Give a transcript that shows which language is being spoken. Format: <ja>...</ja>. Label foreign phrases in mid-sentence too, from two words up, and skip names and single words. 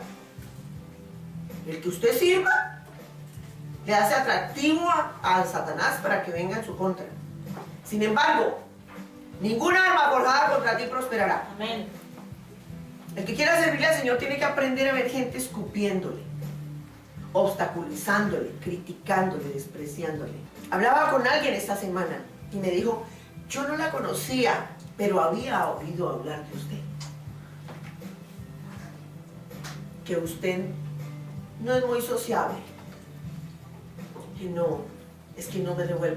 <es>El que usted sirva le hace atractivo a Satanás para que venga en su contra. Sin embargo, ninguna arma forjada contra ti prosperará. Amén. El que quiera servirle al Señor tiene que aprender a ver gente escupiéndole, obstaculizándole, criticándole, despreciándole. Hablaba con alguien esta semana y me dijo, yo no la conocía, pero había oído hablar de usted. Que usted no es muy sociable. Y no, es que no me revuelvo.</es>